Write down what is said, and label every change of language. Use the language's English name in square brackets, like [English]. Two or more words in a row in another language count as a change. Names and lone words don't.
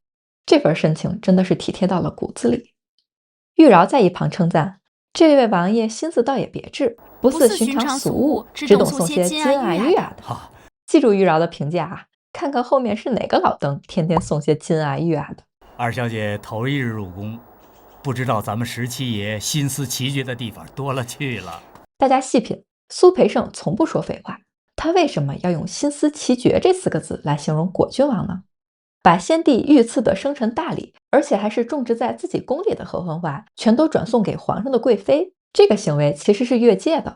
[Chinese] 這份深情真的是體貼到了骨子裡。玉娆在一旁稱讚，這位王爺心思倒也別致，不似尋常俗物，只懂送些金啊玉啊的。記住玉娆的評價啊，看看後面是哪個老登天天送些金啊玉啊的。二小姐頭一日入宮，不知道咱們17爺心思奇絕的地方多了去了。大家細品，蘇培盛從不說廢話，他為什麼要用心思奇絕這4個字來形容果郡王呢？把先帝御賜的生辰大禮，而且還是種植在自己宮裡的合歡花，全都轉送給皇上的貴妃，這個行為其實是越界的。